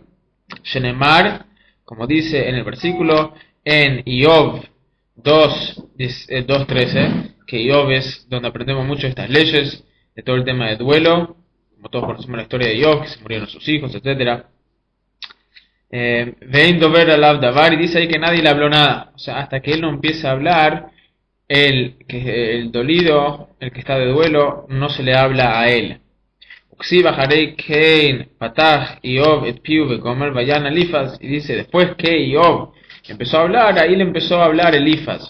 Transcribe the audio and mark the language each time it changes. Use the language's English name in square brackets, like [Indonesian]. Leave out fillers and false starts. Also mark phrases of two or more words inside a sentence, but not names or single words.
[Spanish] Shenemar, como dice en el versículo, en Iyov 2.13, que Iyov es donde aprendemos mucho estas leyes, de todo el tema de duelo, como todos conocemos la historia de Iyov, que se murieron sus hijos, etc. [Hebrew] ואין דובר אליו דבר, [Spanish] y dice ahí que nadie le habló nada. O sea, hasta que él no empiece a hablar, el dolido, el que está de duelo, no se le habla a él. Y dice, después que Iyov empezó a hablar, ahí le empezó a hablar Elifaz.